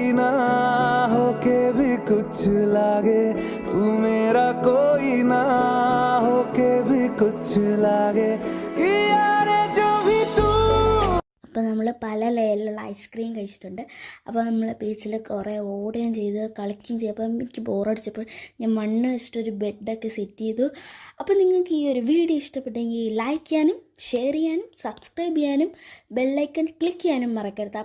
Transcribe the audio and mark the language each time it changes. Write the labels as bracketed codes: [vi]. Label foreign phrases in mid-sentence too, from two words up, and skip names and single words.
[hi] ना होके भी कुछ लागे, तू मेरा कोई ना होके भी कुछ लागे कि यारे जो भी तू। [ml] അപ്പോൾ നമ്മൾ പല ലെയറിലുള്ള ഐസ്ക്രീം കഴിച്ചിട്ടുണ്ട്. അപ്പോൾ നമ്മൾ ബീച്ചിൽ കുറേ ഓടുകയും ചെയ്ത് കളിക്കുകയും ചെയ്തു. അപ്പോൾ എനിക്ക് ബോറടിച്ചപ്പോൾ ഞാൻ മണ്ണ് വെച്ചിട്ടൊരു ബെഡൊക്കെ സെറ്റ് ചെയ്തു. അപ്പോൾ നിങ്ങൾക്ക് ഈ ഒരു വീഡിയോ ഇഷ്ടപ്പെട്ടെങ്കിൽ ലൈക്ക് ചെയ്യാനും ഷെയർ ചെയ്യാനും സബ്സ്ക്രൈബ് ചെയ്യാനും [en] bell icon click [ml] ചെയ്യാനും മറക്കരുത്.